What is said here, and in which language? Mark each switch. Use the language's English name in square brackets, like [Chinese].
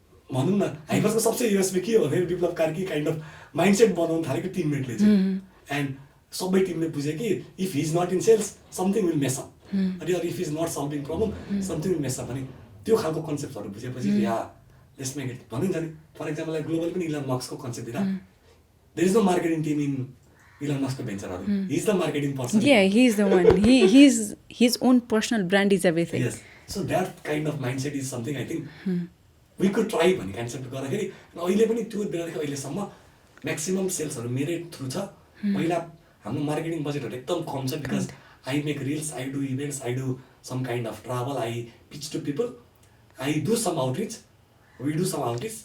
[Nepali] भनौँ न हाइपर्सको सबसे युएसपी के हो भने [English] Biplav Karki kind of mindset [Nepali] बनाउनु थालेको टिममेटले चाहिँ [English] and [Nepali] सबै टिमले बुझ्यो कि [English] if he is not in sales something will mess up अनि if is not solving problem something will mess up [Nepali] भने त्यो खालको कन्सेप्टहरू बुझेपछि [English] या let's make it [Nepali] भनिन्छ नि [English] For example global पनि Elon मस्कको concept दिँदा there is no marketing team in Elon मस्कको भेन्चरहरू he is the marketing person Yeah, he is the one. He's his own personal brand is everything. Yes. So that kind of mindset is something I think we could try [Nepali] भन्ने concept गर्दाखेरि अहिले पनि त्यो बेलादेखि अहिलेसम्म maximum सेल्सहरू मेरै through छ पहिला हाम्रो मार्केटिङ बजेटहरू एकदम कम छ [English] because I make reels I do events I do some kind of travel I pitch to people I do some outreach we do some outreach